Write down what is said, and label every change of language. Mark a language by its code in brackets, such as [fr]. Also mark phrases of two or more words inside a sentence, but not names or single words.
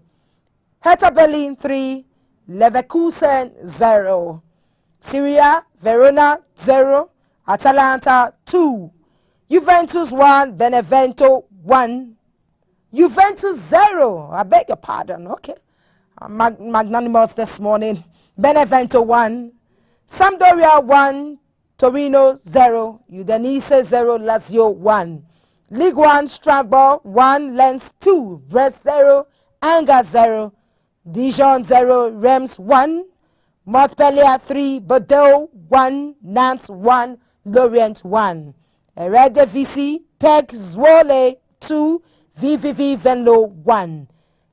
[en] Hertha Berlin 3, Leverkusen 0. Syria, Verona 0, Atalanta 2. Juventus 1, Benevento 1. Juventus 0, I beg your pardon, okay. Magnanimous this morning. Benevento 1. Sampdoria 1, Torino 0. Udinese 0, Lazio 1. League 1, Strasbourg 1, Lens 2. Brest 0, Angers 0. Dijon 0, Reims 1. Montpellier 3, Bordeaux 1, Nantes 1, Lorient 1. Eredivisie, PEC Zwolle 2, VVV Venlo 1.